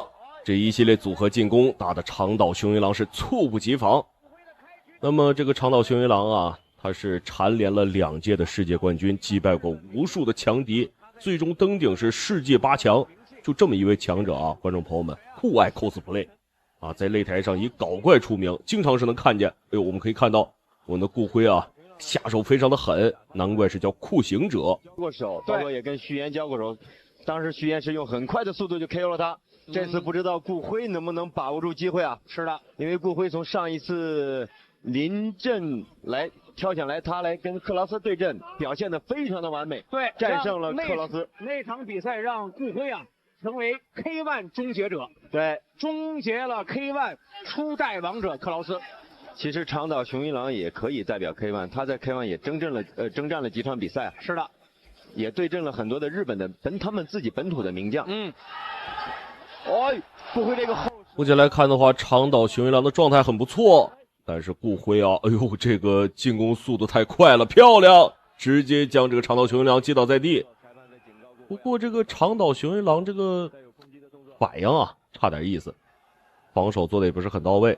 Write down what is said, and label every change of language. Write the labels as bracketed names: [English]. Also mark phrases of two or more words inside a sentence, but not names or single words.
[Chinese] 這一系列組合進攻打得長島雄一郎是猝不及防。那麼這個長島雄一郎啊，他是蟬聯了2屆的世界冠軍，擊敗過無數的強敵，最終登頂是世界8強。就這麼一位強者啊，觀眾朋友們酷愛 cosplay 啊，在擂台上以搞怪出名，經常是能看見。哎呦，我們可以看到我們的顧輝啊， 下手非常的狠，難怪是叫酷刑者。交過手，包括也跟徐岩交過手，當時徐岩是用很快的速度就 KO 了他。這次不知道顧輝能不能把握住機會啊？是的，因為顧輝從上一次臨陣來跳下來，他來跟克勞斯對陣，表現得非常的完美，對，戰勝了克勞斯。那場比賽讓顧輝啊成為 K1 終結者，對，終結了 K1 初代王者克勞斯。其實長島雄一郎也可以代表 K1，他在 K1 也征戰了幾場比賽。是的，也對陣了很多的日本的他們自己本土的名將。顧輝這個後。目前來看的話，長島雄一郎的狀態很不錯，但是顧輝啊，哎呦，這個進攻速度太快了，漂亮，直接將這個長島雄一郎擊倒在地。不過這個長島雄一郎這個反應啊，差點意思，防守做的也不是很到位。